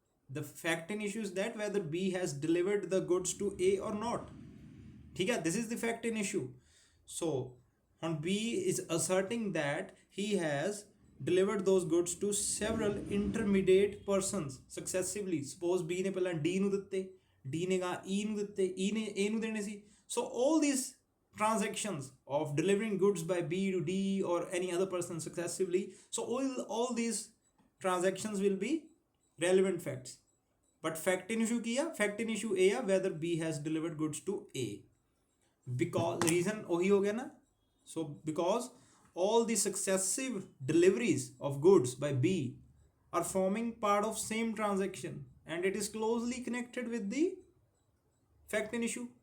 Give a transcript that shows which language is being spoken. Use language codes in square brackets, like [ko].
[en] The fact in issue is that whether B has delivered the goods to A or not. [hi] ठीक है, [en] this is the fact in issue. So when B is asserting that he has delivered those goods to several intermediate persons successively. [pa] Suppose B ਨੇ ਪਹਿਲਾਂ D ਨੂੰ ਦਿੱਤੇ, D ਨੇ ਗਾ E ਨੂੰ ਦਿੱਤੇ, E ਨੇ A ਨੂੰ ਦੇਣੇ ਸੀ. [en] So all these transactions of delivering goods by B to D or any other person successively, so all these transactions will be relevant facts. But fact in issue [pa] ਕੀ ਆ? [en] Fact in issue A ਆ whether B has delivered goods to A. [pa] Because reason ਉਹੀ ਹੋ ਗਿਆ ਨਾ. [en] So because all the successive deliveries of goods by B are forming part of same transaction and it is closely connected with the fact in issue.